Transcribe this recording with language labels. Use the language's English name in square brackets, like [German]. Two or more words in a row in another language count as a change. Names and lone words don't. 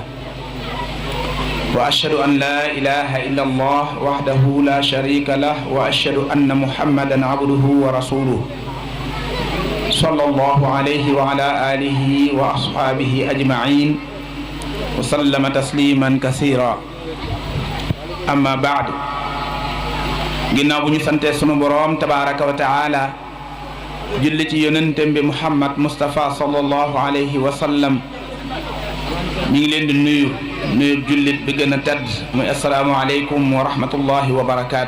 [Arabic] وأشهد أن لا إله إلا الله وحده لا شريك له وأشهد أن محمدا عبده ورسوله صلى الله عليه وعلى آله وأصحابه أجمعين وسلم تسليما كثيرا. أما بعد [Wolof] ginnaaw bu ñu sante sunu boroom [Arabic] تبارك وتعالى [Wolof] julli ci yonentam bi Muhammad Mustafa [Arabic] صلى الله عليه وسلم [Wolof] mi ngi leen di nuyu jullit bi gën a tedd muy [Arabic] السلام عليكم ورحمة الله وبركاته.